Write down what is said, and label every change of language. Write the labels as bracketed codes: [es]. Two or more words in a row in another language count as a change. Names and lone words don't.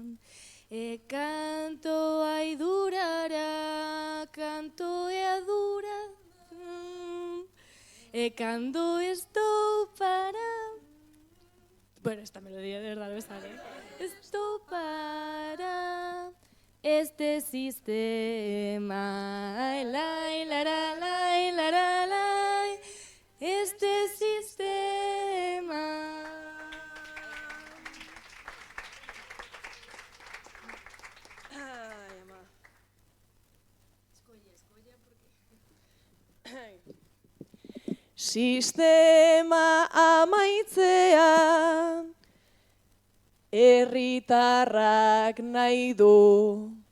[gl] E canto ai durará, canto e a dura, e cando estou para... [es] Bueno, esta melodía de verdad no me sale. [gl] Estou para este sistema. Ai, lai, lara, lai, lara, lai, este sistema. Ai, ama. [eu] Sistema amaitzea, herritarrak nahi du.